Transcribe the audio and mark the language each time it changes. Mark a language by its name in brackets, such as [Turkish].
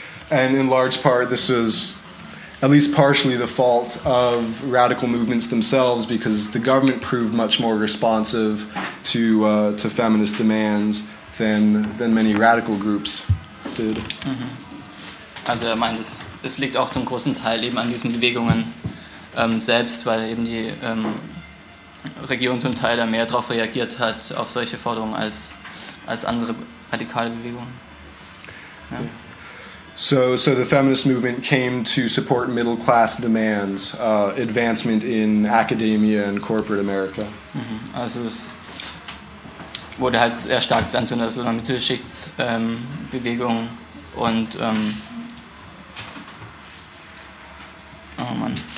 [English] And in large part, this was at least partially the fault of radical movements themselves, because the government proved much more responsive to feminist demands than many radical groups did. Mm-hmm. [German] Also, ich meine, es liegt auch zum großen Teil eben an diesen Bewegungen selbst, weil eben die Regierung zum Teil da mehr darauf reagiert hat auf solche Forderungen als andere radikale Bewegungen. Ja. [English] Yeah. So the feminist movement came to support middle class demands, advancement in academia and corporate America. [German] Mm-hmm. Also, wurde halt sehr stark zu einer so einer Mittelschichtsbewegung und oh Mann.